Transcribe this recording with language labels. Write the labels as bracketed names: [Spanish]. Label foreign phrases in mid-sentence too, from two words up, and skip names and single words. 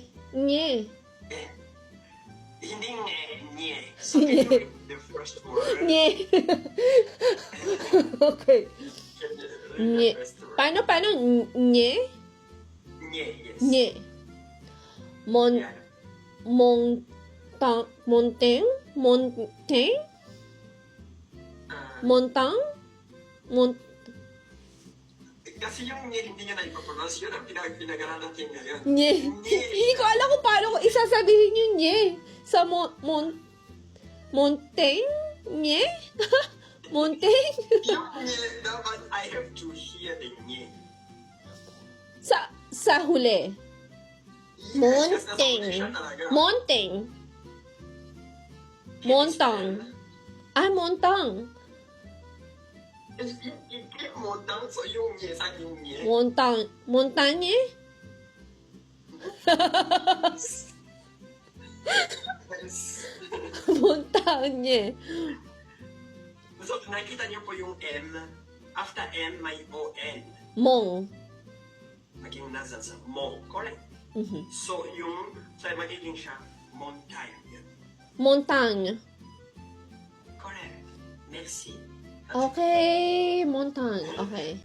[Filipino] Eh, hindi nye. [English] So can you read the first word? Nye. Okay. Can you read Nye. the first word? [Filipino] Paano? Nye? [English] Nye, yes. Nye. Yeah. [French] Montang? [Filipino] Kasi yung nye, hindi nyo na ipapronounce yun ang pinag-aralan natin ngayon. Nye. Hindi ko alam kung paano ko isasabihin yung nye. Sa monteng? Nye? [French] Monteng? [Filipino] Yung nye, dapat [English] I have to hear the nye. [Filipino] Sa huli. Yes, nasa position talaga. [French] Monteng. Montang. Montang. [Filipino] Yung montang, so yung nye, sa yung nye. [French] Montagne? [English] Yes. [French] Montagne. [Filipino] So, nakita niyo po yung M. After M, may O-N. [French] Mong. [Filipino] Maging nasal sa mo. Correct? So, yung, so magiging siya, [French] montagne. Montagne. [English] Correct. Merci. Okay, montagne. Okay.